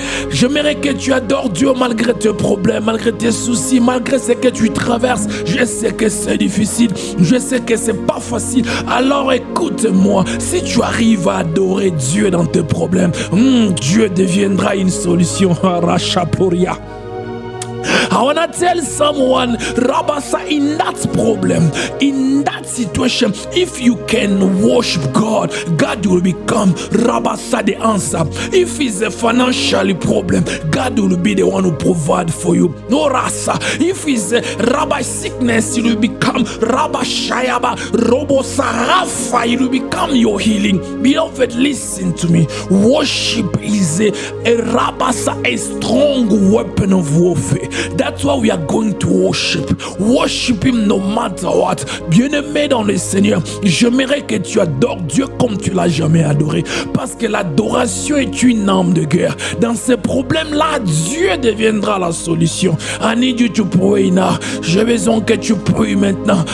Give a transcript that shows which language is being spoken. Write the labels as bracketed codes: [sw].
[fr] J'aimerais que tu adores Dieu malgré tes problèmes, malgré tes soucis, malgré ce que tu traverses. Je sais que c'est difficile, je sais que c'est pas facile. Alors écoute-moi, si tu arrives à adorer Dieu dans tes problèmes, Dieu deviendra une solution. Rachaporia. [en] I want to tell someone, Rabasa, in that problem, in that situation, if you can worship God, God will become Rabasa the answer. If it's a financial problem, God will be the one who provide for you. No Rasa. If it's a Rabbi sickness, it will become Rabba Shayaba, Robo Sarafa, it will become your healing. Beloved, listen to me. Worship is a Rabasa, a strong weapon of warfare. That's why we are going to worship. Worship Him no matter what. [fr] Bien-aimé dans le Seigneur, j'aimerais que tu adores Dieu comme tu l'as jamais adoré. Parce que l'adoration est une arme de guerre. Dans ces problèmes-là, Dieu deviendra la solution. [en] I need you to pray now. [fr] J'ai besoin que tu pries maintenant.